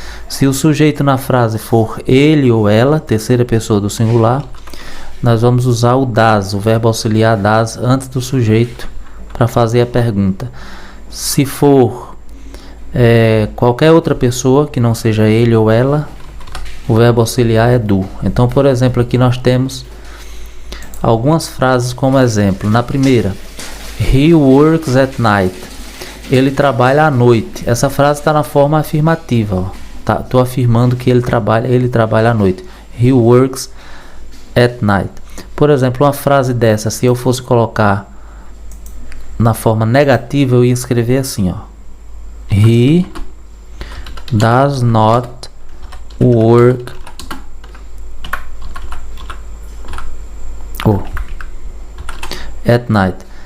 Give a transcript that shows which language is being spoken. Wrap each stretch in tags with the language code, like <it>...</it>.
<pt>Se o sujeito na frase for ele ou ela, terceira pessoa do singular, nós vamos usar o das, o verbo auxiliar das, antes do sujeito para fazer a pergunta. Se for qualquer outra pessoa que não seja ele ou ela, o verbo auxiliar é do. Então, por exemplo, aqui nós temos algumas frases como exemplo. Na primeira,</pt> <en>he works at night.</en> <pt>Ele trabalha à noite. Essa frase está na forma afirmativa. Estou afirmando que ele trabalha à noite.</pt> <en>He works at night.</en> <pt>Por exemplo, uma frase dessa, se eu fosse colocar na forma negativa, eu ia escrever assim, ó:</pt> <en>He does not work at night.</en>